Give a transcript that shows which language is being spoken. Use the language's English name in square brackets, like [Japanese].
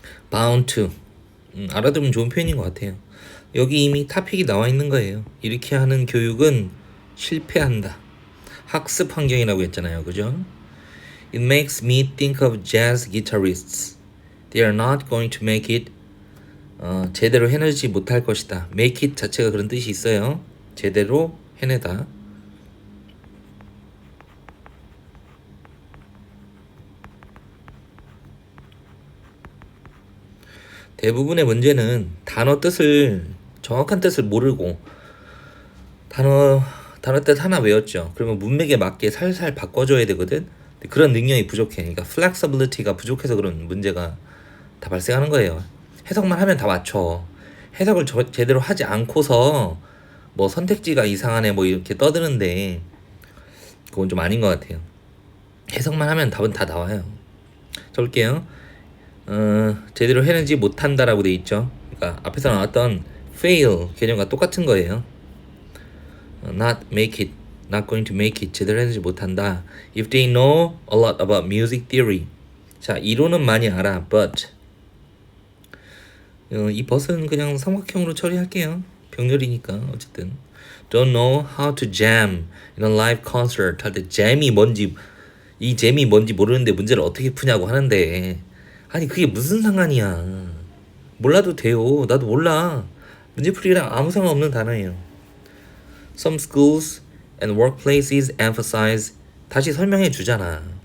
[Korean] bound to 알아두면 좋은 표현인 것 같아요. 여기 이미 토픽이 나와 있는 거예요. 이렇게 하는 교육은 실패한다. 학습 환경이라고 했잖아요. 그죠? [English] It makes me think of jazz guitarists. They are not going to make it. [Korean] 제대로 해내지 못할 것이다. make it 자체가 그런 뜻이 있어요. 제대로 해내다. 대부분의 문제는 단어 뜻을 정확한 뜻을 모르고 단어 뜻 하나 외웠죠. 그러면 문맥에 맞게 살살 바꿔줘야 되거든. 그런 능력이 부족해. 그러니까 flexibility가 부족해서 그런 문제가 다 발생하는 거예요. 해석만 하면 다 맞춰. 해석을 제대로 하지 않고서 뭐 선택지가 이상하네 뭐 이렇게 떠드는데 그건 좀 아닌 것 같아요. 해석만 하면 답은 다 나와요. 자, 볼게요. 제대로 해내지 못한다라고 돼 있죠. 그러니까 앞에서 나왔던 fail 개념과 똑같은 거예요. [English] not make it, not going to make it [Korean] 제대로 해내지 못한다. [English] If they know a lot about music theory. [Korean] 자, 이론은 많이 알아. But 이 but은 그냥 삼각형으로 처리할게요. 병렬이니까 어쨌든 [English] don't know how to jam in a live concert [Korean] 할 때 잼이 뭔지 이 잼이 뭔지 모르는데 문제를 어떻게 푸냐고 하는데 아니 그게 무슨 상관이야. 몰라도 돼요. 나도 몰라. 문제풀이랑 아무 상관없는 단어예요. [English] Some schools and workplaces emphasize [Korean] 다시 설명해 주잖아.